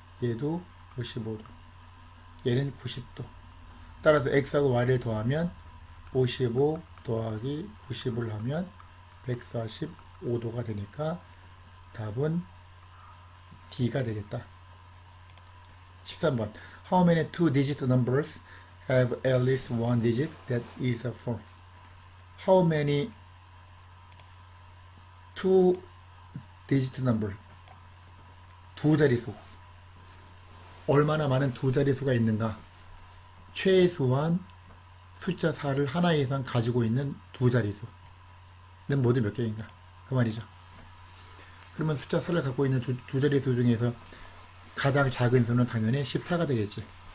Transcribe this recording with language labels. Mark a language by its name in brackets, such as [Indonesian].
[Korean] 얘도 55도. 얘는 90도. 따라서 X하고 Y를 더하면 55 더하기 90을 하면 145도가 되니까 답은 D가 되겠다. 13번. [English] How many two-digit numbers have at least one digit that is a 4? How many two-digit numbers? [Korean] 두 자릿수. 얼마나 많은 두 자릿수가 있는가? 최소한 숫자 4를 하나 이상 가지고 있는 두 자릿수는 모두 몇 개인가? 그 말이죠. 그러면 숫자 4를 갖고 있는 두 자릿수 중에서 가장 작은 수는 당연히 14가 되겠지.